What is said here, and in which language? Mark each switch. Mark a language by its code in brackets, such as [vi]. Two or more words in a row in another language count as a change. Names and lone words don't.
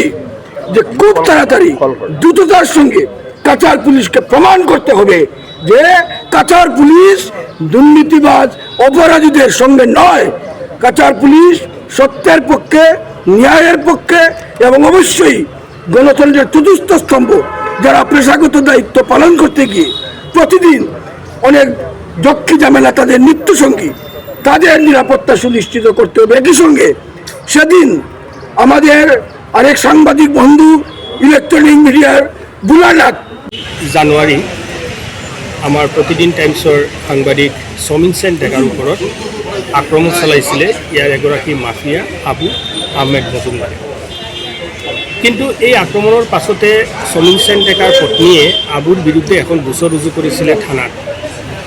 [bn] যে খুব তাড়াতাড়ি দ্রুততার সঙ্গে কাছাড় পুলিশকে প্রমাণ করতে হবে যে কাছাড় পুলিশ দুর্নীতিবাজ অপরাধীদের সঙ্গে নয়, কাছাড় পুলিশ সত্যের পক্ষে, ন্যায়ের পক্ষে এবং অবশ্যই গণতন্ত্রের চতুর্থ স্তম্ভ যারা পেশাগত দায়িত্ব পালন করতে গিয়ে প্রতিদিন অনেক যক্ষী ঝামেলা তাদের নিত্যসঙ্গী, তাদের নিরাপত্তা সুনিশ্চিত করতে হবে। একই সঙ্গে সেদিন আমাদের আরেক সাংবাদিক বন্ধু ইলেকট্রনিক মিডিয়ার বুলানাথ [as] জানুৱাৰী আমাৰ প্ৰতিদিন টাইমছৰ সাংবাদিক সমীন সেন ডেকাৰ ওপৰত আক্ৰমণ চলাইছিলে ইয়াৰ এগৰাকী মাফিয়া আবু আহমেদ মজুমদাৰে। কিন্তু এই আক্ৰমণৰ পাছতে সমীন সেন ডেকাৰ পত্নীয়ে আবুৰ বিৰুদ্ধে এখন গোচৰ ৰুজু কৰিছিলে থানাত।